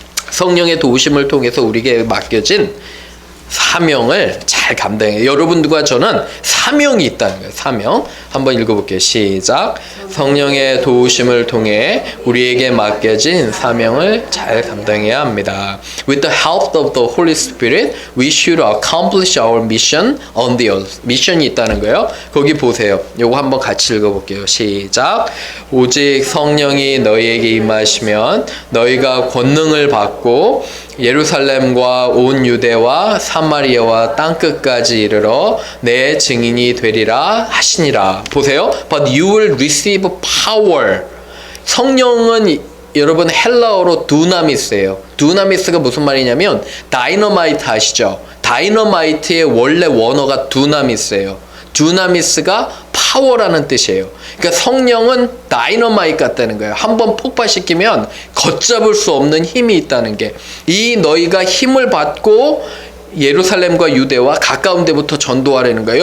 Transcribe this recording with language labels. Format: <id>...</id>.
<ko>성령의 도우심을 통해서 우리에게 맡겨진 사명을 잘 감당해요. 여러분들과 저는 사명이 있다는 거예요. 사명. 한번 읽어볼게요. 시작. 성령의 도우심을 통해 우리에게 맡겨진 사명을 잘 감당해야 합니다.</ko> <en>With the help of the Holy Spirit, we should accomplish our mission on the earth.</en> <ko>미션이 있다는 거예요. 거기 보세요. 요거 한번 같이 읽어볼게요. 시작. 오직 성령이 너희에게 임하시면 너희가 권능을 받고 예루살렘과 온 유대와 사마리아와 땅끝까지 이르러 내 증인이 되리라 하시니라. 보세요.</ko> <en>But you will receive power.</en> <ko>성령은 여러분 헬라어로 두나미스예요. 두나미스가 무슨 말이냐면 다이너마이트 아시죠? 다이너마이트의 원래 원어가 두나미스예요. 두나미스가 파워라는 뜻이에요. 그러니까 성령은 다이너마이트 같다는 거예요. 한번 폭발시키면 걷잡을 수 없는 힘이 있다는 게, 이 너희가 힘을 받고 예루살렘과 유대와 가까운 데부터 전도하라는 거예요.</ko>